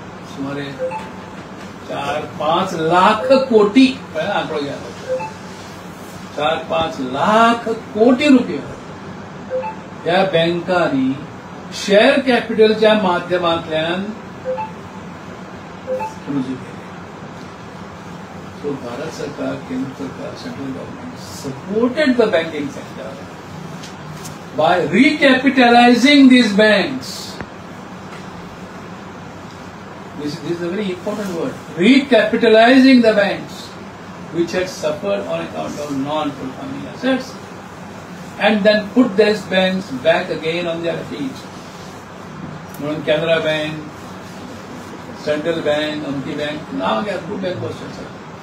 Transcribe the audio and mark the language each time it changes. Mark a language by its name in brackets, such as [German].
[Konkani] सुमारे 4-5 लाख कोटी आंकडो घ्या, 4-5 लाख कोटी रुपये या बँकांनी शेअर कॅपिटलच्या माध्यमांतल्यान रुजू केले. [English] So Bharat सरकार, केंद्र सरकार, central government supported the banking sector by recapitalizing these banks. This is a very important word. Recapitalizing the banks which had suffered on account of non-performing assets, and then put these banks back again on their feet. [Konkani] म्हणून Canara bank, central bank, अमकी बँक, नाव घ्या, खूप बँक बसतात.